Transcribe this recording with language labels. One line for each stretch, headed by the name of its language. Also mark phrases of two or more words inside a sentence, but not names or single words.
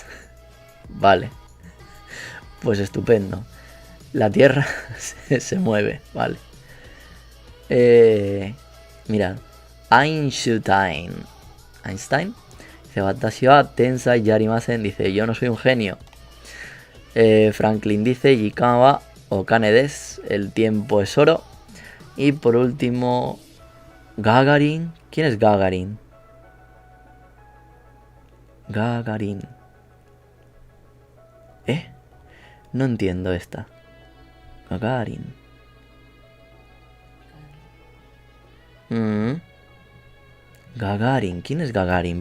Spanish: Vale. Pues estupendo. La Tierra se mueve, vale. Mirad. Einstein. Dice,
Japanese: 私は天才やりません.
Spanish: Dice, yo no soy un genio. Franklin dice,
Japanese: 時間はお金です.
Spanish: El tiempo es oro. Y por último, Gagarin. ¿Quién es Gagarin? Gagarin. No entiendo esta. Gagarin. Gagarin. ¿Quién es Gagarin?